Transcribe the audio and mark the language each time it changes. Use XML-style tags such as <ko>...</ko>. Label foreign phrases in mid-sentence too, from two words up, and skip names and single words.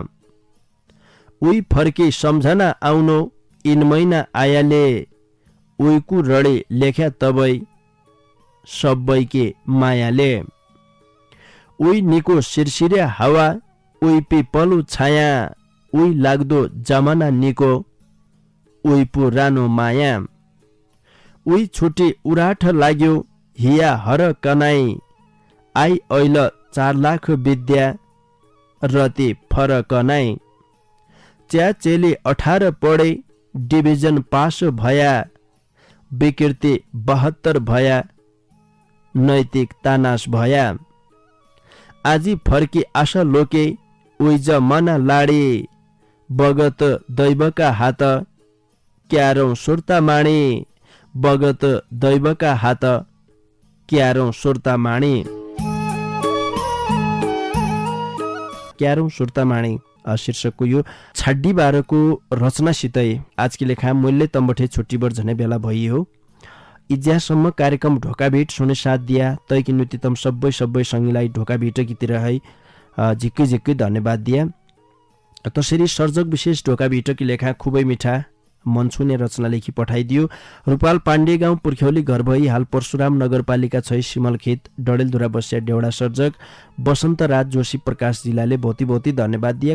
<dty>उही फर्की सम्झना आउनु, 3 महिना आयाले, उहीकु रडी लेख्या तबै, सबैके मायाले। उही निको सिरसिरे हावा, उही पिपलु छाया, उही लाग्दो जमाना निको, उही पुरानो माया। उही छुटी उराठ लाग्यो, हिया हर कनाई, आई ऐल 4 लाख विद्या, रति फरक नाई। च्याचेली 18 पढे, डिभिजन पास भया, विकृति 72 भया, नैतिक तानास भया। आजी फर्की आशा लोके, उइज मना लाडी, बगत दैवका हात, क्यारौं सुर्ता माणी, बगत दैवका हात, क्यारौं सुर्ता माणी। क्यारौं सुर्ता माणी शीर्षकको यो छाड्डी 12 को रचनासितै आजकी लेखा मूल्य तम्बठे छुट्टीबर झनै बेला भइयो। इज्यासम्म कार्यक्रम ढोकाभेट सुने साथ दिया तैकी नुति तम सबै संगीलाई ढोकाभेट गीतिर है झिक्कै झिक्कै धन्यवाद दिया। तसरी सर्जक विशेष ढोकाभेटकी लेखा खुबै मिठा मन छुने रचना लेखी पठाइदियो। रूपाल पाण्डे गाउँ पुर्ख्यौली घर भई हाल परशुराम नगरपालिका 6 सिमलखेत डडेलधुरा बस्या डेउडा सर्जक बसन्त राज जोशी प्रकाश जिल्लाले भौती भौती धन्यवाद दिए।</dty>